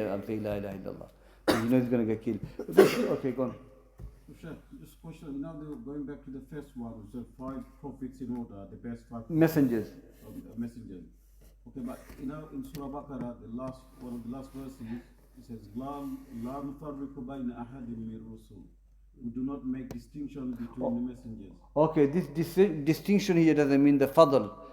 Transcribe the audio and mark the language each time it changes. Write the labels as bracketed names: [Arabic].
[English] I'm saying la ilaha illallah. He's going to get killed. Okay, go on. Just question. Now going back to the first one, the 5 prophets in order, the best 5 messengers. Messengers. Okay, but in Surah Baqarah, one of the last verses, It says, [Arabic] لا نفرق بين أحد من الرسل. [English] We do not make distinction between the messengers. Okay, this distinction here doesn't mean the fadl.